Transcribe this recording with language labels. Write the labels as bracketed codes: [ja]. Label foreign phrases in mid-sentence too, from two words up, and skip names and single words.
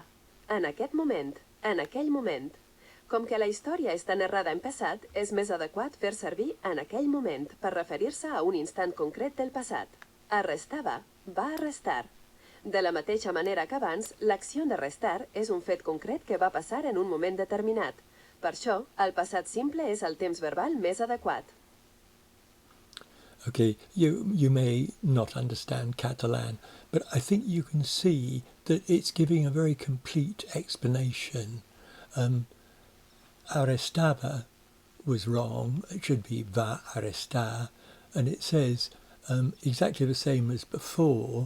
[ca] En aquest moment, en aquell moment. Com que la història està narrada en passat, és més adequat fer servir en aquell moment per referir-se a un instant concret del passat. Arrestava, va arrestar. De la mateixa manera que abans, l'acció d'arrestar és un fet concret que va passar en un moment determinat. Per això, el passat simple és el temps verbal més adequat. [en] Okay, you may not understand Catalan, but I think you can see that it's giving a very complete explanation. Arrestava was wrong, it should be [ca] va arrestar, [en] and it says exactly the same as before.